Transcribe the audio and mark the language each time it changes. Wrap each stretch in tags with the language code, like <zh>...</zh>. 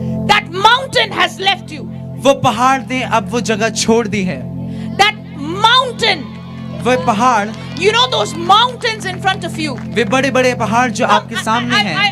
<en>That mountain has left you.</en> <hi>वो पहाड़ ने अब वो जगह छोड़ दी है।</hi> <en>That mountain,</en> <hi>वो पहाड़,</hi> <en>you know those mountains in front of you.</en> <hi>वे बड़े बड़े पहाड़ जो आपके सामने हैं,</hi>